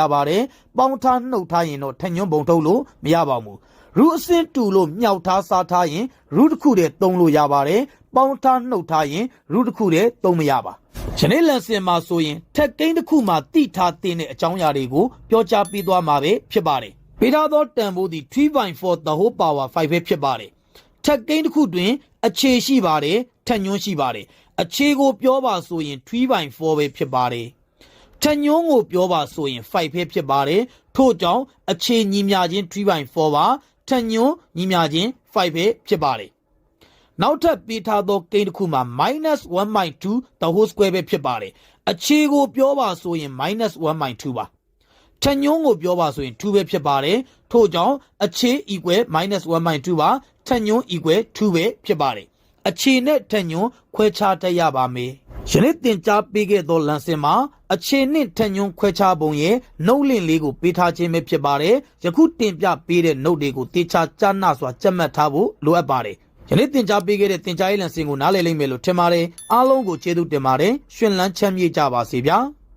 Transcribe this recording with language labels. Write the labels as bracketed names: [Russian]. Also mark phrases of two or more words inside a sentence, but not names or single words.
[Burmese] ပါတယ်ပေါင်းထားနှုတ်ထားရင်တော့ထညွန်းပုံထုတ်လို့မရပါဘူးရူအစင်းတူလို့မြောက်ထားစားထားရင်ရူတစ်ခုတည်းသုံးလို့ရပါတယ်ပေါင်းထားနှုတ်ထားရင်ရူတစ်ခုတည်းသုံးမရပါယနေ့ lesson မှာဆိုရင်ထက်ကိန်းတစ်ခုမှာတိထားတဲ့အကြောင်းအရာ တွေကိုပြောကြားပေးသွားမှာပဲဖြစ်ပါတယ်ပေးထားသောတန်ဖိုးသည် 3/4 [English] the whole power [Burmese] 5 ပဲဖြစ်ပါတယ်ထက်ကိန်းတစ်ခုတွင်အခြေရှိပါတယ်ထက်ညွန်းရှိပါတယ်အခြေကိုပြောပါဆိုရင် 3/4 ပဲဖြစ်ပါတယ် ထက်ညွန်းကိုပြောပါဆိုရင်5ပဲဖြစ်ပါတယ်ထို့ကြောင့်အခြေညီမျှခြင်း 3/4 ပါထက်ညွန်းညီမျှခြင်း5ပဲဖြစ်ပါတယ်နောက်ထပ်ပေးထားသော ကိန်းတစ်ခုမှာ -1/2 [English] the whole square [Burmese] ပဲဖြစ်ပါတယ်အခြေကိုပြောပါဆိုရင် -1/2 ပါထညွန်းကိုပြောပါဆိုရင်2ပဲဖြစ် ပါတယ်ထို့ကြောင့်အခြေ equal -1/2 ပါထညွန်း equal 2ပဲဖြစ်ပါတယ်အခြေနဲ့ထညွန်းခွဲခြားတတ်ရပါမယ်ယနေ့သင်ကြားပေးခဲ့သော lesson မှာအခြေနှင့်ထညွန်းခွဲခြားပုံရဲ့နှုတ်လင့်လေးကိုပေးထားခြင်းပဲဖြစ်ပါတယ်ယခုတင်ပြပေးတဲ့နှုတ်တွေကိုတေချာကြားနာစွာကြက်မှတ်ထားဖို့လိုအပ်ပါတယ်ယနေ့သင်ကြားပေးခဲ့တဲ့သင်ကြားရေး lesson ကိုနားလည်လိမ့်မယ်လို့ထင်ပါတယ်အားလုံးကိုကျေးဇူးတင်ပါတယ်ရှင်လန်းချမ်းမြေ့ကြပါစေဗျာ